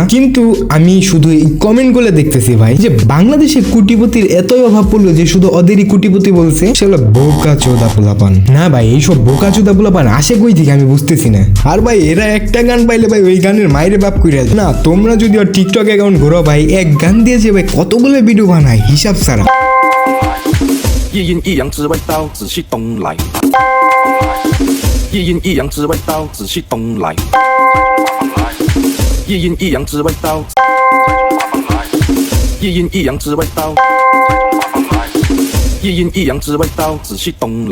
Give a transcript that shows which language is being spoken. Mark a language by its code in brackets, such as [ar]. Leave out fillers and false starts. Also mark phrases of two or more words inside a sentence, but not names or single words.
[bn] কিন্তু আমি শুধু এই কমেন্ট গুলো দেখতেছি ভাই যে বাংলাদেশে কোটিপতির এতই অভাব পড়লো যে শুধু ওদেরই কোটিপতি বলছে, সেগুলো বোকা চোদা পোলাপান। না ভাই এইসব বোকা চোদা পোলাপান আসে কই থেকে আমি বুঝতেছি না। আর ভাই এরা একটা গান পাইলে ভাই ওই গানের মাইরে বাপ কইরা না। তোমরা যদি ওর টিকটক অ্যাকাউন্ট ঘোরো ভাই এক গান দিয়েছে ভাই কতগুলো ভিডিও বানায় হিসাব ছাড়া। [zh] 一阴一阳之味道，紫气东来。一阴一阳之味道，紫气东来。一阴一阳之味道，一阴一阳之味道，一阴一阳之味道，紫气东来。